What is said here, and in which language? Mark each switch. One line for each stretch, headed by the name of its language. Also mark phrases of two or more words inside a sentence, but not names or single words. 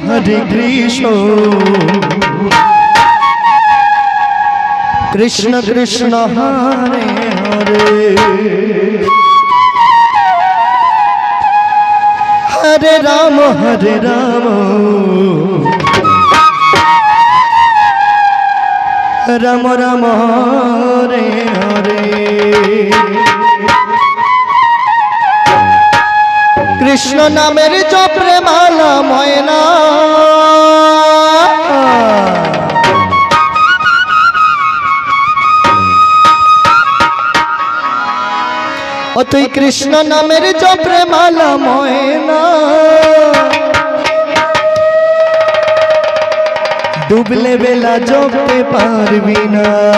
Sanskrit: Hare Krishna Krishna Krishna Hare Hare Hare Rama Rama Rama Hare Hare
Bangla: কৃষ্ণ নামের জপরে মালা ময়না ও তুই কৃষ্ণ নামের জপরে মালা ময়না ডুবলে বেলা জপতে পারবি না